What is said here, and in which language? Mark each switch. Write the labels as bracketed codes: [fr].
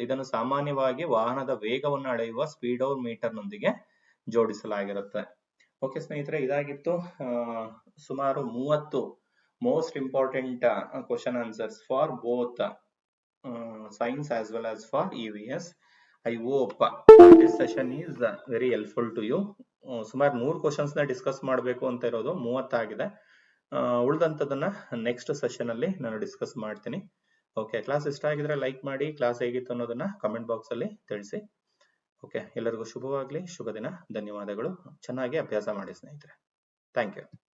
[kn] ಇದನ್ನು ಸಾಮಾನ್ಯವಾಗಿ ವಾಹನದ ವೇಗವನ್ನು ಅಳೆಯುವ ಸ್ಪೀಡೋಮೀಟರ್ ನೊಂದಿಗೆ ಜೋಡಿಸಲಾಗಿರುತ್ತೆ. ಓಕೆ ಸ್ನೇಹಿತರೆ, ಇದಾಗಿತ್ತು ಸುಮಾರು 30 [en] Most important question answers for both science as well as for EVS. I hope this session is very helpful to you. [kn] ಸುಮಾರು 100 ಕ್ವಶನ್ಸ್ ನ ಡಿಸ್ಕಸ್ ಮಾಡಬೇಕು ಅಂತ ಇರೋದು, 30 ಆಗಿದೆ. ಉಳಿದಂತದನ್ನ ನೆಕ್ಸ್ಟ್ ಸೆಷನ್ ಅಲ್ಲಿ ನಾನು ಡಿಸ್ಕಸ್ ಮಾಡ್ತೀನಿ. ಓಕೆ, ಕ್ಲಾಸ್ ಇಷ್ಟ ಆಗಿದ್ರೆ ಲೈಕ್ ಮಾಡಿ. ಕ್ಲಾಸ್ ಹೇಗಿತ್ತು ಅನ್ನೋದನ್ನ ಕಮೆಂಟ್ ಬಾಕ್ಸ್ ಅಲ್ಲಿ ತಿಳಿಸಿ. ಓಕೆ, ಎಲ್ಲರಿಗೂ ಶುಭವಾಗ್ಲಿ. ಶುಭ ದಿನ. ಧನ್ಯವಾದಗಳು. ಚೆನ್ನಾಗಿ ಅಭ್ಯಾಸ ಮಾಡಿ ಸ್ನೇಹಿತರೆ. Thank you.